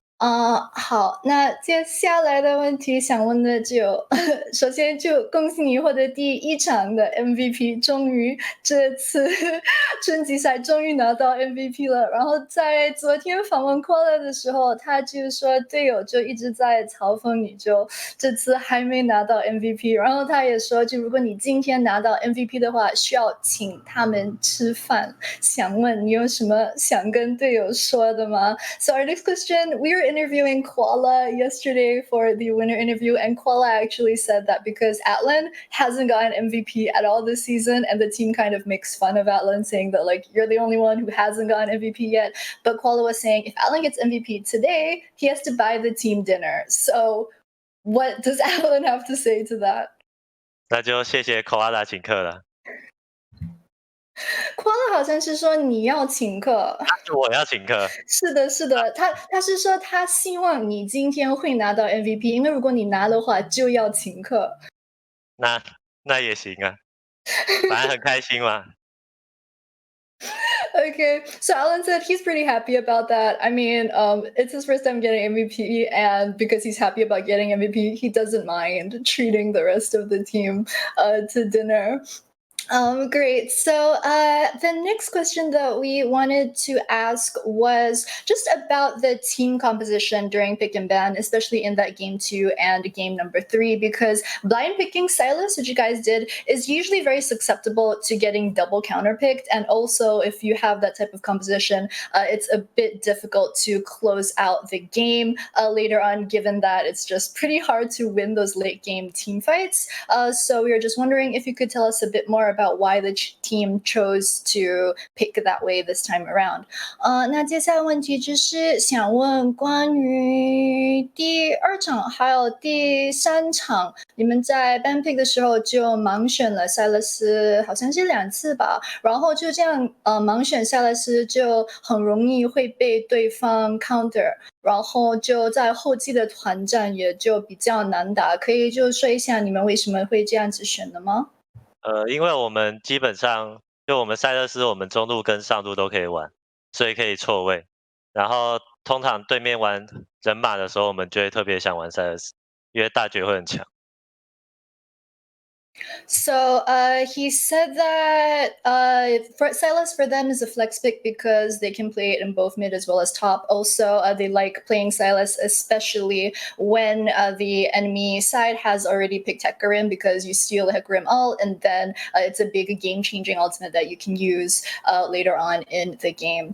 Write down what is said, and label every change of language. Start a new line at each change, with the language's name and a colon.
Chinese: 好，那接下来的问题想问的就，首先就恭喜你获得第1场的 MVP， 终于这次春季赛终于拿到 MVP 了。然后在昨天访问 Koala 的时候，他就说队友就一直在嘲讽你，就这次还没拿到 MVP。然后他也说，就如果你今天拿到 MVP 的话，需要请他们吃饭。想问你有什么想跟队友说的吗？
English: So our next question, we were interviewing Koala yesterday for the winner interview, and Koala actually said that because ATLEN hasn't gotten MVP at all this season, and the team kind of makes fun of ATLEN, saying that like you're the only one who hasn't gotten MVP yet. But Koala was saying if ATLEN gets MVP today, he has to buy the team dinner. So what does ATLEN have to say to that?
Chinese: 那就谢谢 Koala 请客了。 Koala 好像是说你要请客，我要请客。是的，是的，他是说他希望你今天会拿到 MVP， 因为如果你拿的话就要请客。那也行啊，反正很开心嘛。
English: Okay, so Alan said he's pretty happy about that. I mean, it's his first time getting MVP, and because he's happy about getting MVP, he doesn't mind treating the rest of the team to dinner. Great. So the next question that we wanted to ask was just about the team composition during pick and ban, especially in that game 2 and game number 3, because blind picking Silas, which you guys did, is usually very susceptible to getting double counterpicked. And also, if you have that type of composition, it's a bit difficult to close out the game later on, given that it's just pretty hard to win those late game team fights. So we were just wondering if you could tell us a bit more about why the team chose to pick that way this time around.
Chinese: 那接下来问题就是想问关于第2场还有第3场，你们在 ban pick 的时候就盲选了塞勒斯，好像是2次吧，然后就这样盲选塞勒斯就很容易会被对方 counter， 然后就在后期的团战也就比较难打，可以就说一下你们为什么会这样子选的吗？因为我们基本上就我们塞勒斯，我们中路跟上路都可以玩，所以可以错位。然后通常对面玩人马的时候，我们就会特别想玩塞勒斯，因为大绝会很强。
English: So he said that for Silas for them is a flex pick because they can play it in both mid as well as top. Also, they like playing Silas, especially when the enemy side has already picked Hecarim because you steal the Hecarim ult, and then it's a big game-changing ultimate that you can use later on in the game.